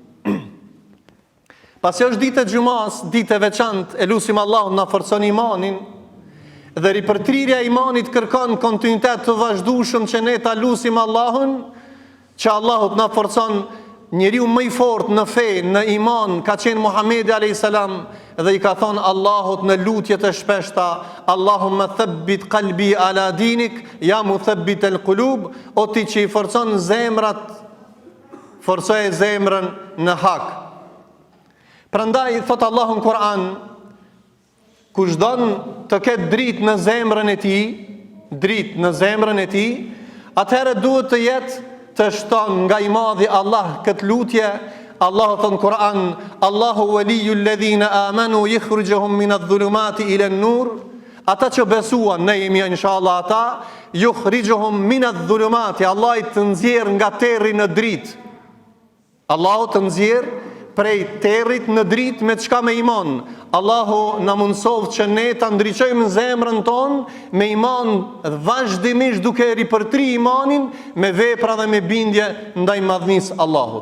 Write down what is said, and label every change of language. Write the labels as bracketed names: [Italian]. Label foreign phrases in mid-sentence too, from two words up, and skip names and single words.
[Albanian] Pasi është ditë e xumas, ditë e veçantë, e lutim Allahun na forcon imanin, dhe ripërtrirja e imanit kërkon kontinuitet të vazhdueshëm që ne ta lutim Allahun, që Allahu na forcon. Njeriu më i fortë në fe, në iman, ka qenë Muhamedi [Arabic] عليه السلام, [Albanian] dhe i ka thonë Allahut në lutjet e shpeshta: [Arabic] اللهم ثبت قلبي على دينك يا مثبت القلوب, [Albanian] o ti që i forcon zemrat, forcoje zemrën në hak. Prandaj thot Allahu në Kur'an, kush don të ketë dritë në zemrën e tij, atëherë duhet të jetë të shton nga i Madhi Allah këtë lutje. Allahu thon Kur'an: [Arabic] الله ولي الذين آمنوا يخرجهم من الظلمات إلى النور. [Albanian] Ata që besuan, ne jemi inshallah ata, [Arabic] يخرجهم من الظلمات, [Albanian] Allah i të nxjerr nga terri në dritë. Allahu të nxjerr prej territ në dritë me çka? Me iman. Allahu na mundsov që ne ta ndriçojmë zemrën tonë me iman, vazhdimisht duke ripërtri imanin me vepra dhe me bindje ndaj madhnisë Allahut.